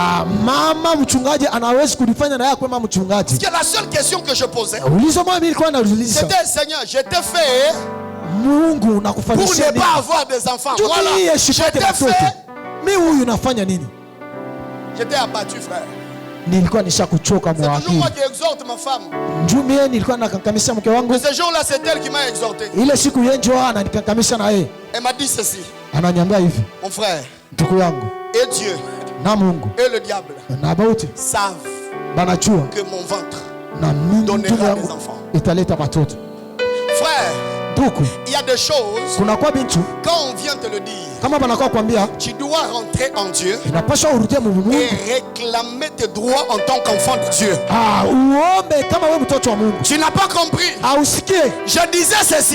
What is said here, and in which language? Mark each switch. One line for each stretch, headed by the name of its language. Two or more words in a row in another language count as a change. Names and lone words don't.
French: Parce que la seule question que je posais, c'était Seigneur, je t'ai fait pour ne pas avoir des enfants. Voilà, je t'ai fait. J'étais abattu, frère.
Swahili: Nilikuwa nishakuchoka mwaki.
French: C'est toujours moi qui exhorte ma femme.
Swahili: Njumie nilikuwa nakankamisa mke wangu.
French: Ce jour-là c'est elle qui m'a exhorté.
Swahili: Ile siku yenjo ananikankamisa na yeye.
French: Elle m'a dit ceci.
Swahili: Ananiambia hivi.
French: Mon frère.
Swahili: Ndugu yangu.
French: Et Dieu.
Swahili: Na Mungu.
French: Et le diable.
Swahili: Na bauti.
French: Savent.
Swahili: Banajua.
French: Que mon ventre.
Swahili: Na mimi
French: donnera des enfants.
Swahili: Italeta watoto.
French: Frère. Il y a des choses. Quand on vient te le dire, tu dois rentrer en Dieu et réclamer tes droits en tant qu'enfant de Dieu. Tu n'as pas compris. Je disais ceci.